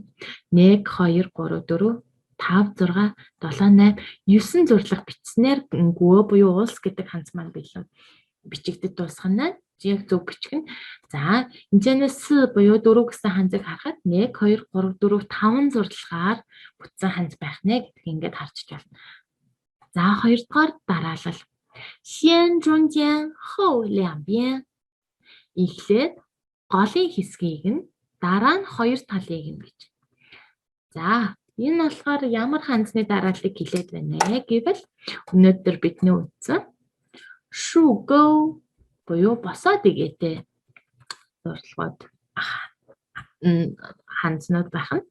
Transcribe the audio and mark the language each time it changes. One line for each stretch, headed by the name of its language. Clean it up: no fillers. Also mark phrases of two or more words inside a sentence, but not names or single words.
Mongolian: 1 2 3 4 5 6 7 8 9 зурлага бичснээр гү буюу улс гэдэг ханз маань бэлэн бичигдэж дуусгана. Яг зөв бичих нь. За энэчнээс буюу 4 гэсэн ханзыг харахад 1 2 3 4 5 зурлагаар бүтсэн ханз байх нэ гэдгийг ингээд харж байна. За хоёрдугаар дараалал.
Chinese: 先中间后两边.
Mongolian: Эхлээд голын хэсгийг нь дараа нь хоёр талыг нь гэж. За энэ болохоор ямар ханзны дарааллыг хэлээд байна гэвэл өнөөдөр бидний үзсэн шүгөө буюу босоо дэгээтэй зурлагууд ханзнууд байх нь.